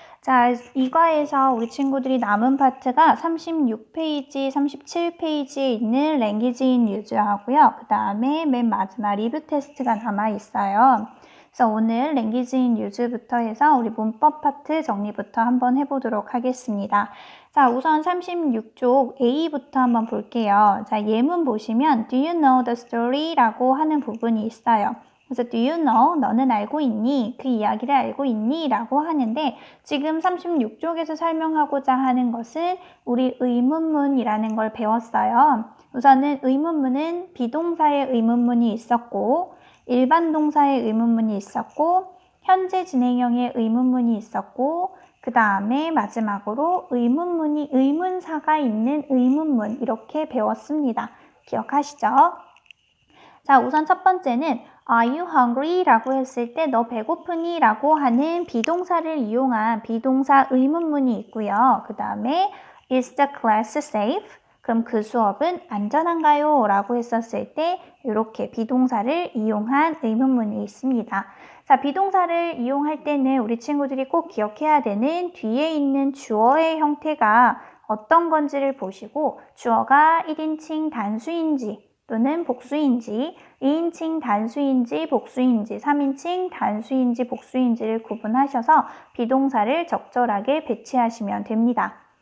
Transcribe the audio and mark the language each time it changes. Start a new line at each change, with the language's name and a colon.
Korean: 자, 2과에서 우리 친구들이 남은 파트가 36페이지, 37페이지에 있는 랭귀지 인 유즈하고요. 그 다음에 맨 마지막 리뷰 테스트가 남아있어요. 그래서 오늘 랭귀지 인 유즈부터 해서 우리 문법 파트 정리부터 한번 해보도록 하겠습니다. 자, 우선 36쪽 A부터 한번 볼게요. 자, 예문 보시면
English: Do you know the story?
Korean: 라고 하는 부분이 있어요.
English: 그래서 Do you know?
Korean: 너는 알고 있니? 그 이야기를 알고 있니? 라고 하는데 지금 36쪽에서 설명하고자 하는 것은 우리 의문문이라는 걸 배웠어요. 우선은 의문문은 비동사의 의문문이 있었고 일반 동사의 의문문이 있었고 현재 진행형의 의문문이 있었고 그 다음에 마지막으로 의문문이 의문사가 있는 의문문 이렇게 배웠습니다. 기억하시죠? 자, 우선 첫 번째는
English: Are you hungry?
Korean: 라고 했을 때 너 배고프니? 라고 하는 비동사를 이용한 비동사 의문문이 있고요. 그 다음에
English: Is the class safe?
Korean: 그럼 그 수업은 안전한가요? 라고 했었을 때 이렇게 비동사를 이용한 의문문이 있습니다. 자, 비동사를 이용할 때는 우리 친구들이 꼭 기억해야 되는 뒤에 있는 주어의 형태가 어떤 건지를 보시고 주어가 1인칭 단수인지 또는 복수인지 2인칭 단수인지 복수인지 3인칭 단수인지 복수인지를 구분하셔서 비동사를 적절하게 배치하시면 됩니다.